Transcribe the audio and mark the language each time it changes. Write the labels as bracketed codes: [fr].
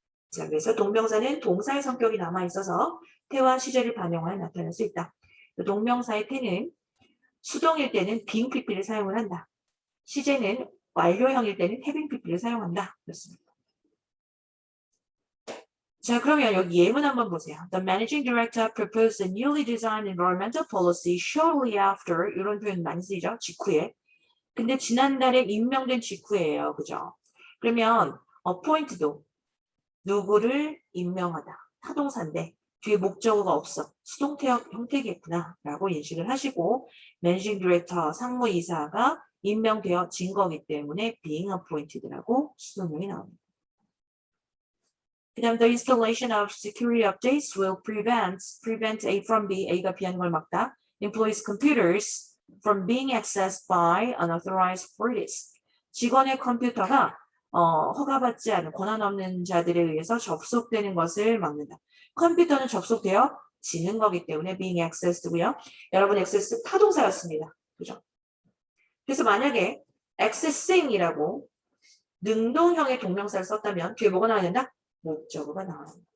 [ko] 자, 그래서 동명사는 동사의 성격이 남아있어서 태와 시제를 반영하여 나타낼 수 있다. 동명사의 태는 수동일 때는 being pp를 사용을 한다. 시제는 완료형일 때는 having pp를 사용한다. 그렇습니다. 자, 그러면 여기 예문 한번 보세요. [en] The managing director proposed a newly designed environmental policy shortly after. [ko] 이런 표현 많이 쓰이죠? 직후에. 근데 지난달에 임명된 직후예요. 그죠? 그러면 appoint도 누구를 임명하다. 타동사인데 뒤에 목적어가 없어. 수동태역 형태겠구나 라고 인식을 하시고 managing director 상무이사가 임명되어진 거기 때문에 being appointed라고 수동명이 나옵니다. 그 다음 [en] the installation of security updates will prevent A from B, [ko] A가 B하는 걸 막다. [en] employees computers from being accessed by unauthorized parties. [ko] 직원의 컴퓨터가 허가받지 않은 권한 없는 자들에 의해서 접속되는 것을 막는다. 컴퓨터는 접속되어지는 거기 때문에 being accessed고요. 여러분 access 타동사였습니다. 그죠? 그래서 만약에 accessing이라고 능동형의 동명사를 썼다면 뒤에 뭐가 나와야 된다? 목적어가 나와요.